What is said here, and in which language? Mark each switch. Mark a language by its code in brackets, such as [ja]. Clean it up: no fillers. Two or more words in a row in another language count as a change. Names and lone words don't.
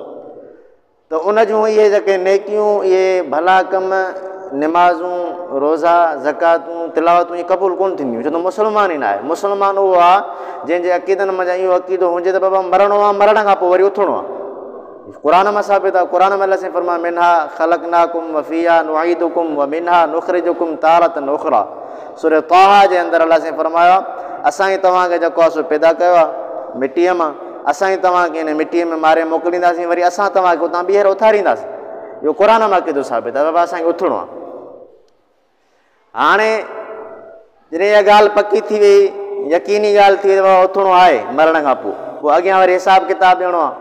[sd] त उन जूं इहे जेके नेकियूं, इहे भला कम, निमाज़ूं, रोज़ा, ज़कातूं, तिलावतूं इहे क़बूल कोन थींदियूं, छो त मुस्लमान ई न आहे। मुस्लमान उहो आहे जंहिंजे अक़ीदनि मंझां इहो अक़ीदो हुजे त बाबा मरणो आहे, मरण खां पोइ वरी उथणो आहे। क़ुर में साबित आहे, क़ुर में अलाह साईं फरमाए [ar] منها خلقناكم وفيها نعيدكم ومنها نخرجكم تارة أخرى. [sd] सूरह ताहा जे अंदरि अलाह साईं फरमायो असां ई तव्हांखे जेको आहे सो पैदा कयो आहे मिटीअ मां, असां ई तव्हांखे हिन मिटीअ में मारे मोकिलींदासीं, वरी असां तव्हांखे उतां ॿीहर उथारींदासीं। इहो क़ुर मां क़ीदो साबित आहे, बाबा असांखे उथणो आहे। हाणे जॾहिं इहा ॻाल्हि पकी थी वई, यकीनी ॻाल्हि थी वई बाबा उथणो आहे मरण खां पोइ अॻियां वरी हिसाब किताब ॾियणो आहे।